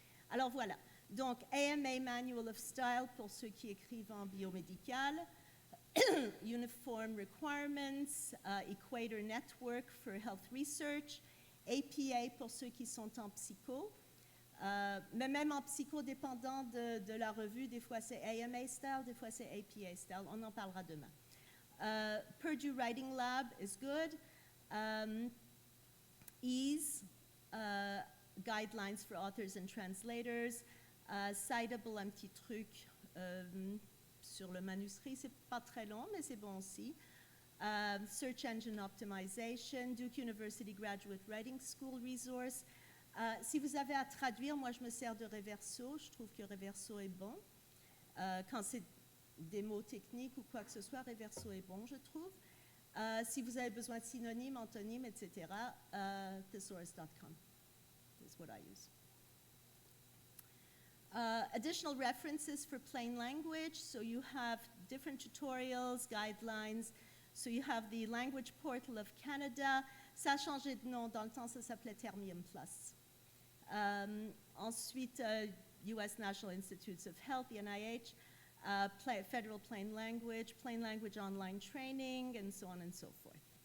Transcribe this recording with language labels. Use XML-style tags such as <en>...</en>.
<fr>Alors voilà, donc AMA Manual of Style pour ceux qui écrivent en biomédical, Uniform Requirements, Equator Network for Health Research, APA pour ceux qui sont en psycho, mais même en psycho, dépendant de la revue, des fois c'est AMA Style, des fois c'est APA Style, on en parlera demain.</fr> <en>Purdue Writing Lab is good. EASE, Guidelines for Authors and Translators.</en> <fr>Citable, un petit truc sur le manuscrit, c'est pas très long, mais c'est bon aussi.</fr> <en>Search Engine Optimization, Duke University Graduate Writing School Resource.</en> <fr>Si vous avez à traduire, moi je me sers de Reverso, je trouve que Reverso est bon. Quand c'est des mots techniques ou quoi que ce soit, Reverso est bon, je trouve. Si vous avez besoin de synonymes, antonymes, etc., thesaurus.com</fr> <en>is what I use. Additional references for plain language. So you have different tutorials, guidelines So you have the Language Portal of Canada.</en> <fr>Ça a changé de nom. Dans le temps, ça s'appelait Termium Plus.</fr> <en>Ensuite, US National Institutes of Health, the NIH, Federal Plain Language Online Training, and so on and so forth.</en>